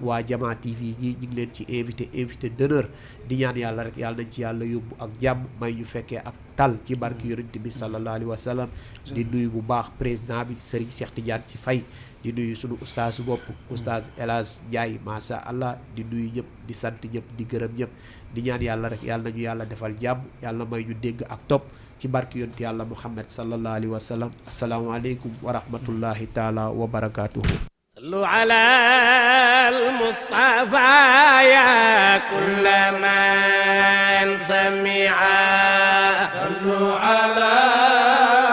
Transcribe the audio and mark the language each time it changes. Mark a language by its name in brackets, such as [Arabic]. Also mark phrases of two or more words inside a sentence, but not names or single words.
[Wolof] waa Jama TV ñi ñu ngi leen ci [French] invité d'honneur [Wolof] di ñaan yàlla rek yàlla nañ ci yàlla yóbbu ak jàmm may ñu fekkee ak tal ci barke yonent bi [Arabic] صلى الله عليه وسلم [Wolof] di nuyu bu baax président bi Serigne Cheikh Tidiane ci Faye di nuyu sunu ustaasu bopp ustaas El Hadj Ndiaye [Arabic] ما شاء الله [Wolof] di nuyu ñëpp di sant ñëpp di gërëm ñëpp di ñaan yàlla rek yàlla nañu yàlla defal jàmm yàlla may ñu dégg ak topp ci barke yonent yàlla Muhammad [Arabic] صلى الله عليه وسلم السلام عليكم ورحمة الله تعالى وبركاته. صلوا على المصطفى يا كل من سمع صلوا على